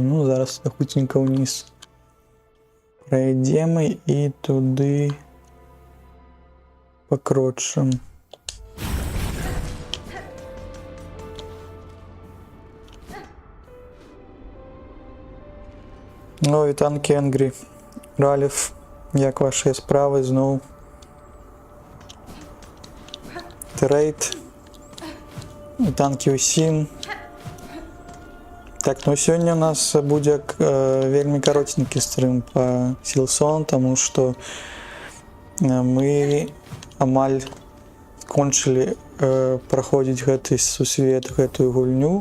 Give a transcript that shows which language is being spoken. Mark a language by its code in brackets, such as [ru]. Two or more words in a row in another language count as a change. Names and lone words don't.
[be] Ну, зараз хутенька ўніз прайдзем і туды пакрочым. Ну, вітан Кенгрі. Раліф, [uk] як ваші справи зноў? [be] Трейд. Вітанкі ўсім. Так, ну сёння у нас будзе вельмі каротенькі стрым па Silksong, таму што мы амаль скончылі праходзіць гэты сусвет, гэтую гульню.